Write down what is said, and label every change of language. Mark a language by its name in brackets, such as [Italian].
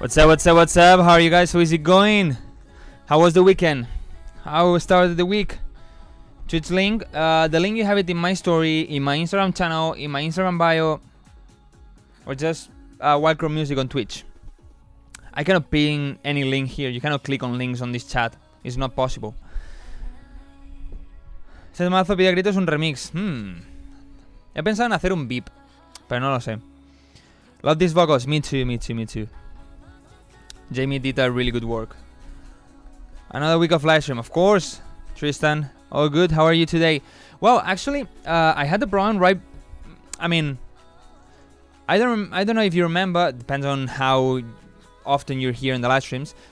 [English] What's up, what's up, what's up? How are you guys? How is it going? How was the weekend? How started the week? Twitch link. The link you have it in my story, in my Instagram channel, in my Instagram bio, or just Wildcrow Music on Twitch. I cannot ping any link here. You cannot click on links on this chat. It's not possible. [Spanish] Ese mazo pide a gritos un remix. He pensado en hacer un beep, pero no lo sé. [English] Love these vocals. Me too, me too, me too. Jamie did a really good work. Another week of livestream, of course. Tristan, all good. How are you today? Well, actually, I had the problem right. I mean, I don't know if you remember. Depends on how often you're here in the live streams.